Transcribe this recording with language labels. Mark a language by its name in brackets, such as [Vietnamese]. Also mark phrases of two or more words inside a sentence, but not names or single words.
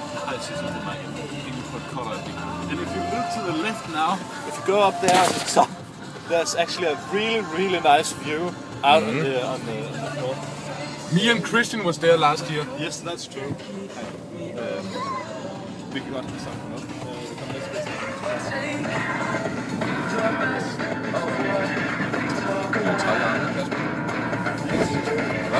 [English] patches of the map in for color. And if you look to the left now, if you go up there at the top, there's actually a really nice view out on the floor. Me and Christian was there last year. Yes, that's true. [Danish] Vi kan godt have sagt noget. Det kommer lidt spids. Hvad?